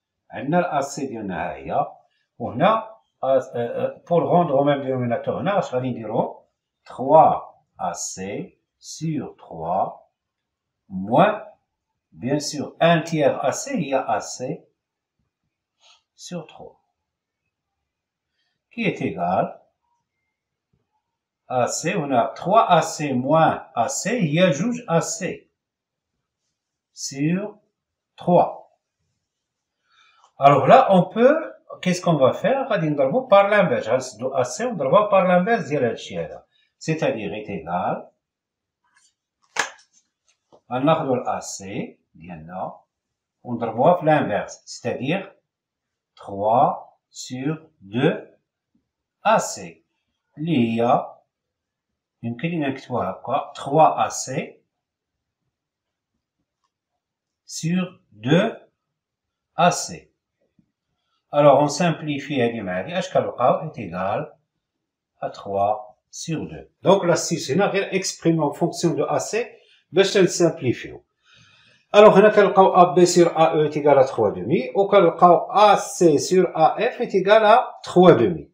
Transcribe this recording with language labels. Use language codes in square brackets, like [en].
[ar] عندنا الAC ديالنا ها هي، وهنا [fr] pour rendre au même dénominateur [ar] هنا اش غادي نديرو [fr] 3AC sur 3 moins bien sûr 1 tiers AC هي AC sur 3 qui est égal AC هنا 3AC moins AC هي جوج AC sur 3. Alors là on peut qu'est-ce qu'on va faire؟ [ar] غادي نضربو [fr] par l'inverse. [ar] غنسدو AC ونضربوها [fr] par l'inverse [ar] ديال هادشي هذا. [fr] C'est-à-dire est égal [ar] غناخدو الAC ديالنا ونضربوها في l'inverse, [fr] c'est-à-dire 3 sur 2 AC [ar] اللي هي يمكن لينا نكتبوها هكا 3 AC sur 2 AC. [fr] Alors on simplifie [ar] هادي مع هادي اش كنلقاو [fr] est égal à 3 sur 2. Donc l'astuce [ar] هنا غير [fr] exprimer en fonction de AC [ar] باش نسامبليفيو. Alors هنا كنلقاو AB sur AE [fr] est égal à 3 demi [ar] وكنلقاو AC sur AF est égal à 3 demi.